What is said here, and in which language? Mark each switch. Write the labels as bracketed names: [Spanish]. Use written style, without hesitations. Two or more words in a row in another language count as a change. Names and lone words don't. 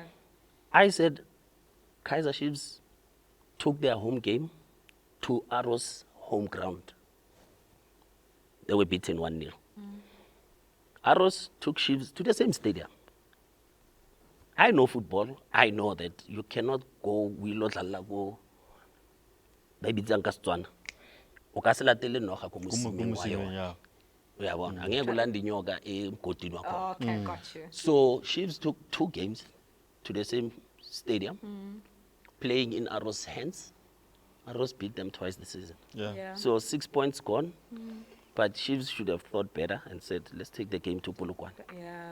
[English] I said Kaizer Chiefs took their home game to Arrows' home ground. They were beaten 1-0. Arrows took Chiefs to the same stadium. I know football. I know that you cannot go [Tswana] wilo dlala go ba bitsang ka Setswana. O ka se latele noga ko mosimeng wa yona. [English] Yeah. [Zulu] Uyabona, angeke ulande inyoka emgodini wakho. [English] Okay, got you. So Chiefs took 2 games to the same stadium, playing in Arrows' hands. Arrows beat them twice this season. Yeah. Yeah. So 6 points gone. But Chiefs should have thought better and said, let's take the game to Polokwane. Yeah.